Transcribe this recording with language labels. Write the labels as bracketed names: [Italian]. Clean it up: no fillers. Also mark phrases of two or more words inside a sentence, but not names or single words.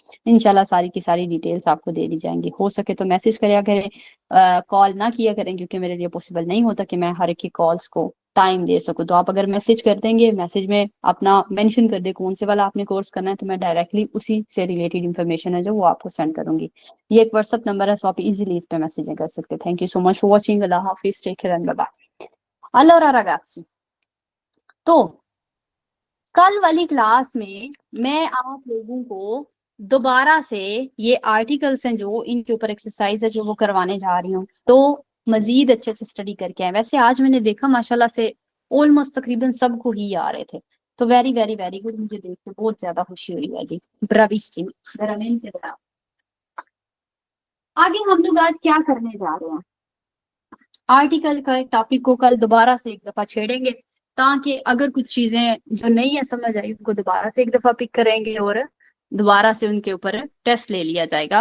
[Urdu] ان شاء اللہ ساری کی ساری ڈیٹیلز آپ کو دے دی جائیں گی۔ ہو سکے تو میسج کریا کریں، کال نہ کیا کریں، کیونکہ میرے لیے پاسبل نہیں ہوتا کہ میں ہر ایک کی کالز کو ٹائم دے سکوں. تو آپ اگر میسج کر دیں گے، میسج میں اپنا مینشن کر دے کون سے والا آپ نے کورس کرنا ہے، تو میں ڈائریکٹلی اسی سے [English] related information [Urdu] ہے جو وہ آپ کو سینڈ کروں گی. یہ ایک واٹس ایپ نمبر ہے، سو آپ ایزیلی اس پہ میسجنگ کر سکتے ہیں. [English] thank you so much for watching. [Urdu] اللہ حافظ, [English] take care and bye bye. [Italian] allora ragazzi, [Urdu] تو کل والی کلاس میں میں آپ لوگوں کو دوبارہ سے یہ آرٹیکلز ہیں جو ان کے اوپر ایکسرسائز ہے جو وہ کروانے جا رہی ہوں، تو مزید اچھے سے سٹڈی کر کے آئے. ویسے آج میں نے دیکھا ماشاءاللہ سے آلموسٹ تقریباً سب کو ہی آ رہے تھے، تو [English] very very very good. [Urdu] مجھے دیکھ کے بہت زیادہ خوشی ہوئی ہے جی، براویسم, [Italian] veramente bravo। [Urdu] آگے ہم لوگ آج کیا کرنے جا رہے ہیں، آرٹیکل کا ٹاپک کو کل دوبارہ سے ایک دفعہ چھیڑیں گے، تاکہ اگر کچھ چیزیں جو نہیں ہے سمجھ آئی ان کو دوبارہ سے ایک دفعہ پک کریں گے اور دوبارہ سے ان کے اوپر ٹیسٹ لے لیا جائے گا.